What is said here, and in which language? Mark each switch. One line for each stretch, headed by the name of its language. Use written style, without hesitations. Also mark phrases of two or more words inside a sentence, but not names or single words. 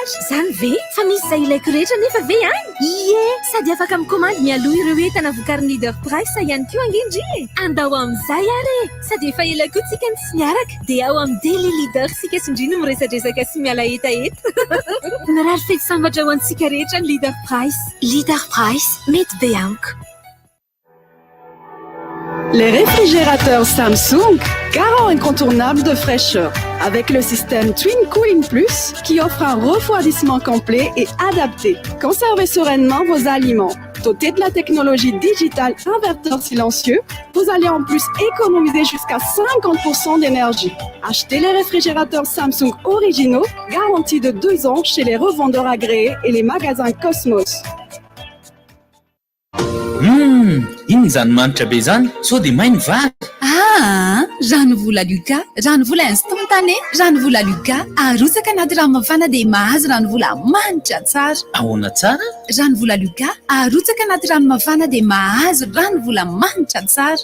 Malagasy: Zany ve fa misy izay ilaiko rehetra nefa ve any? Ie, sady afaka mikomandy mialoha ireo entana vokarin'ny Leader Price ihany koa angindry. Andao amin'izay ary. Sady efa ela koa tsika ny tsy miaraka. Dia ao amin'ny Daily Leader sika sindry no miresadresaka sy miala etaeta. Mirary fety sambatra ho antsika rehetra ny Leader Price. Leader Price, mety be amiko.
French: Les réfrigérateurs Samsung, garant incontournable de fraîcheur, avec le système Twin Cooling Plus qui offre un refroidissement complet et adapté. Conservez sereinement vos aliments. Doté de la technologie digitale inverteur silencieux, vous allez en plus économiser jusqu'à 50% d'énergie. Achetez les réfrigérateurs Samsung originaux, garantis de 2 ans chez les revendeurs agréés et les magasins Cosmos.
Malagasy: Iny zany manitra be zany so dia mainy vary. Rano vola Luca, rano vola instantané, rano vola Luca, arotsaka anaty rano mafana dia mahazo rano vola manitra tsara. Ahoana tsara? Rano vola Luca, arotsaka anaty rano mafana dia mahazo rano vola manitra tsara.